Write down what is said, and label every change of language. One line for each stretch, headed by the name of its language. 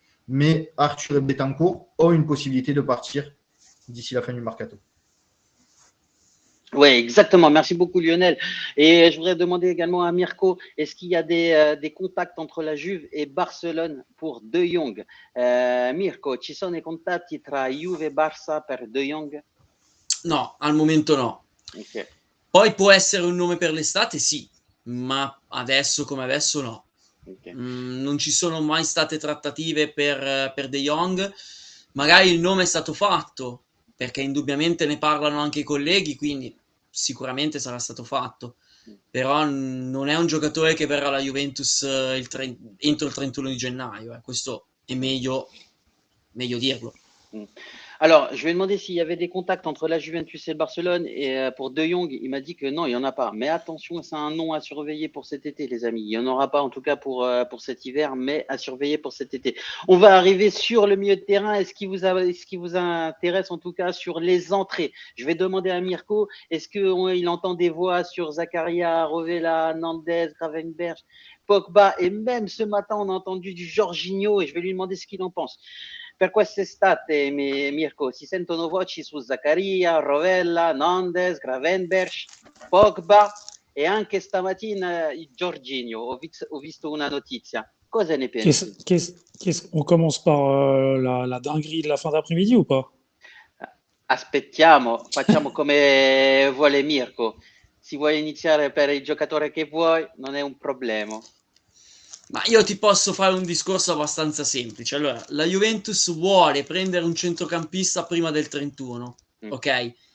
French: Mais Arthur et Betancourt ont une possibilité de partir d'ici la fin du mercato. Oui, exactement. Merci beaucoup, Lionel. Et je voudrais demander également à Mirko, est-ce qu'il y a des contacts entre la Juve et Barcelone pour De Jong?
Italian: Mirko, ci sono i contatti tra Juve e Barça per De Jong? No, al momento no. Okay. Poi può essere un nome per l'estate, sì, ma adesso come adesso no. Okay. Non ci sono mai state trattative per De Jong. Magari il nome è stato fatto, perché indubbiamente ne parlano anche i colleghi, quindi sicuramente sarà stato fatto. Però non è un giocatore che verrà alla Juventus entro il 31 di gennaio. Questo è meglio dirlo.
French: Alors, je lui ai demandé s'il y avait des contacts entre la Juventus et le Barcelone. Et pour De Jong, il m'a dit que non, il n'y en a pas. Mais attention, c'est un nom à surveiller pour cet été, les amis. Il n'y en aura pas, en tout cas, pour cet hiver, mais à surveiller pour cet été. On va arriver sur le milieu de terrain. Est-ce qui vous intéresse, en tout cas, sur les entrées? Je vais demander à Mirko, est-ce qu'il entend des voix sur Zakaria, Rovella, Nandez, Gravenberch, Pogba? Et même ce matin, on a entendu du Jorginho. Et je vais lui demander ce qu'il en pense.
Italian: Per quest'estate, Mirko, si sentono voci su Zakaria, Rovella, Nandez, Gravenberch, Pogba e anche stamattina Jorginho. Ho visto una notizia. Cosa ne pensi?
French: On commence par la dinguerie de la fin d'après-midi ou pas?
Italian: Aspettiamo, facciamo come vuole Mirko. Si vuoi iniziare per il giocatore che vuoi, non è un problema. Ma io ti posso fare un discorso abbastanza semplice. Allora, la Juventus vuole prendere un centrocampista prima del 31, ok?